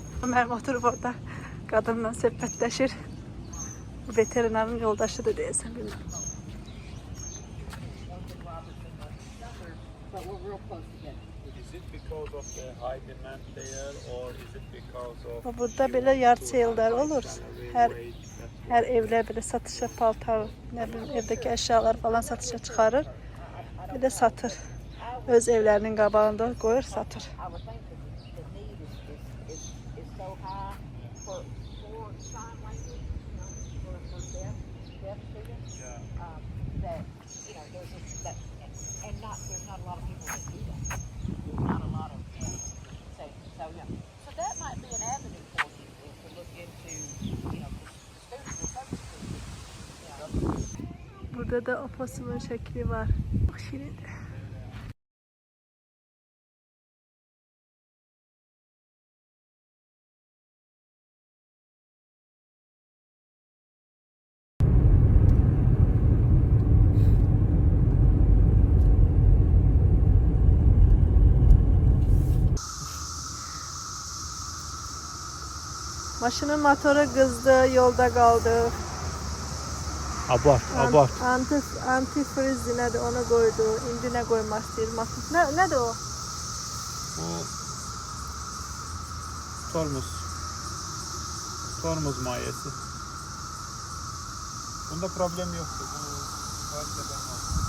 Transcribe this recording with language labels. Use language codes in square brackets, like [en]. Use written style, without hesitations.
[az] Mənim oturub orada qadınla söhbətləşir. Veterinarın yoldaşıdır deyəsən, bilmirəm. [en] But we're real close together. Is it because of the high demand there, or is it because of [az] Burada belə yard sale'lər olur. Hər evlər belə satışa paltar, nə bilim, evdəki əşyalar falan satışa çıxarır. Bir də satır. Öz evlərinin qabağında qoyur, satır. [en] I would think that the need is so high for sign language, for deaf students, that there's just that, and there's not a lot of people that do that. There's not a lot of so that might be an avenue for you to look into, the students, [tr] Burada da oposumun şekli var. Çok şirin. Maşının motoru kızdı, yolda kaldı. abart. [az] Antifriz nədir, onu qoydu. İndi nə qoymaq istəyir? Nədir o? Bu tormuz mayesi. [tr] Bunda problem yoktu. Bu her sefer var.